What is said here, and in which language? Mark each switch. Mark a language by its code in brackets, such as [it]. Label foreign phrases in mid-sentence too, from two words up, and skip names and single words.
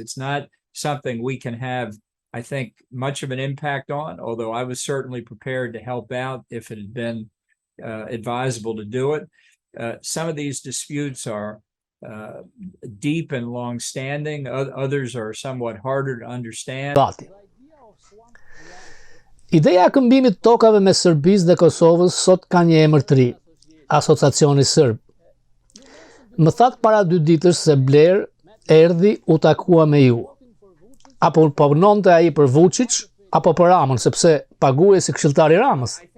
[en] It's not something we can have, I think, much of an impact on, although I was certainly prepared to help out if it had been advisable to do it. Some of these disputes are deep and long-standing. Others are somewhat harder to understand. [sq] Ideja e këmbimit të tokave me Serbisë dhe Kosovës sot ka një emër të ri, Asociacioni Serb. Më thatë para 2 ditësh se Blair erdhi u takua me ju. Apo punonte ai për Vučić apo për Ramën, sepse paguaj si këshilltari i Ramës.